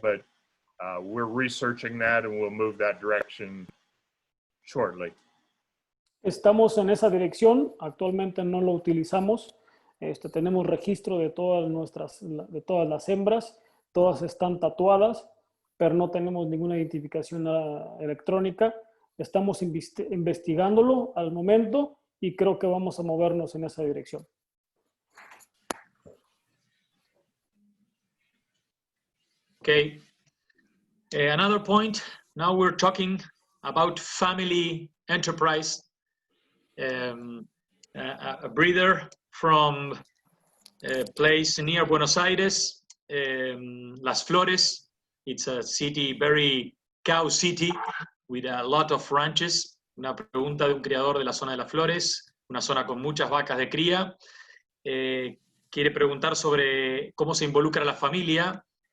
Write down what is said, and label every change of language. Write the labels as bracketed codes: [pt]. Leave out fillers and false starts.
[en] But we're researching that and we'll move that direction shortly. [es] Estamos en esa dirección. Actualmente no lo utilizamos. Tenemos registro de de todas las hembras. Todas están tatuadas, pero no tenemos ninguna identificación electrónica. Estamos investigándolo al momento y creo que vamos a movernos en esa dirección. Okay. [en] Another point, now we're talking about family enterprise. A breeder from a place near Buenos Aires, Las Flores. It's a city, very cow city, with a lot of ranches. [es] Una pregunta de un criador de la zona de Las Flores, una zona con muchas vacas de cría. Quiere preguntar sobre cómo se involucra la familia.